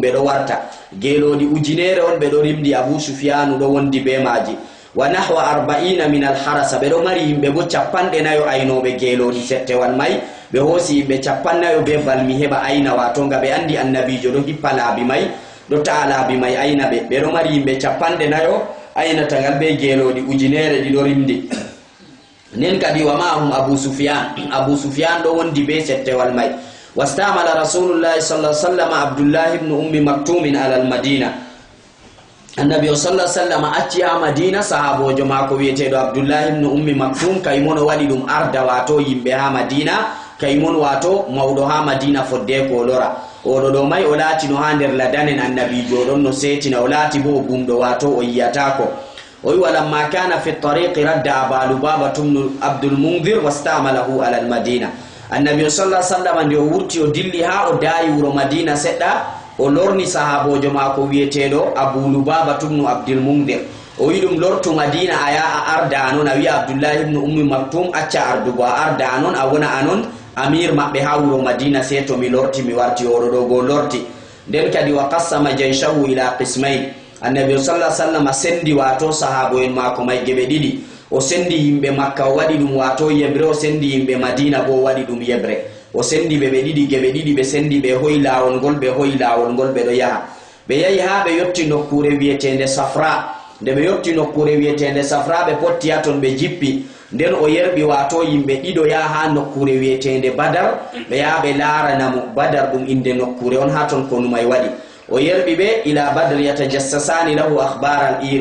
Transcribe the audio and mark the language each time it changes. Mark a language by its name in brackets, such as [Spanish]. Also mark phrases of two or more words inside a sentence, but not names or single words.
[Fula] ɓeɗo warta geeloɗi 1000 on ɓeɗo rimdi abou soufianu ɗo wondi be maji [Arabic] ونحو 40 من الحرس [Fula] ɓeɗo mari yimɓe bo 40 aynoɓe geeloɗi settewal may ɓe hoosi yimɓe 40 be balmi heɓa ayna wato nga ɓe andi annabijo ɗo hippa laabi may ɗo ta'a laabi may ayna ɓeɗo mari yimɓe 40 aynatangal be geeloɗi 1000 ɗiɗo rimdi nden kadi [Arabic] ومعهم أبو سفيان [Fula] ɗo wondi be settewal may [Arabic] واستعمل رسول الله صلى الله عليه وسلم عبد الله ابن أم مكتوم على المدينة النبي صلى الله عليه وسلم [Fula] acci ha madina sahabojo mako wiyeteɗo abdullah ibn ummi maktum kaymono waɗi ɗum arda wato yimɓe ha madina kaymon wato mawɗo ha madina fodde ko lora oɗo ɗo may o laatino ha nder ladanen annabijo ɗon no setina o laati bo gumɗo wato o yiyatako o wi [Arabic] ولما كان في الطريق رد أبا لبابة بن عبد المنذر واستعمله على المدينة النبي صلى الله عليه وسلم [Fula] nde o wurti o dilli ha o daayi wuro madina seɗɗa o lorni sahabojo mako wiyeteɗo abou lubaba tumnu abdulmundir o wi ɗum lortu madina a ya a arda anon a wiya abdoullahi ibnu ummi maktum acca ardugo a arda anon a wona anon amir maɓɓe ha wuro madina se to mi lorti mi warti oɗo ɗo go lorti nden kadi [Arabic] وقسم جيشه إلى قسمين النبي صلى الله عليه وسلم [Fula] sendi wato sahabo en mako may geɓe ɗiɗi o sendi yimbe makka o wadi dum wato yebre o sendi yimbe madina bo wadi dum yebre o sendi be didi gebe didi be sendi be hoy lawol gol be hoy lawol gol be do yaha be yahi ha be yotti nokkure wietende safra de be yotti nokkure wietende safra be potti aton be jippi nden o yerbi wato yimbe dido yaha nokkure wietende badar be ya be larana mo badar dum inde nokkure on haton ko numay wadi o yerbi be [Arabic] إلى بدر يتجسسان له أخبار العير